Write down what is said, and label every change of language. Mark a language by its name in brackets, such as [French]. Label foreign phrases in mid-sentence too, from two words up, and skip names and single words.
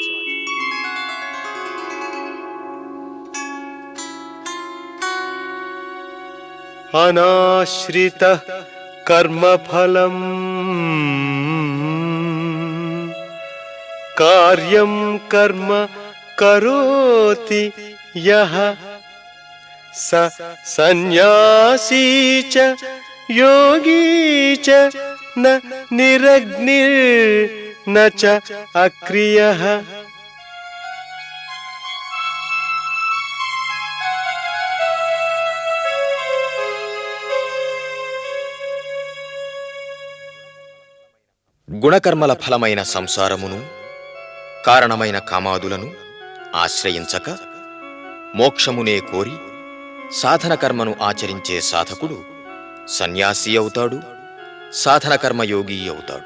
[Sanskrit] अनाश्रितः कर्मफलम् कार्यं कर्म करोति यः स सन्यासी च योगी च न निरग्निर्न च अक्रियः। [Telugu] గుణకర్మల ఫలమైన సంసారమును కారణమైన కామాదులను ఆశ్రయించక మోక్షమునే కోరి సాధన కర్మను ఆచరించే సాధకుడు సన్యాసి అవుతాడు, సాధన కర్మయోగి అవుతాడు.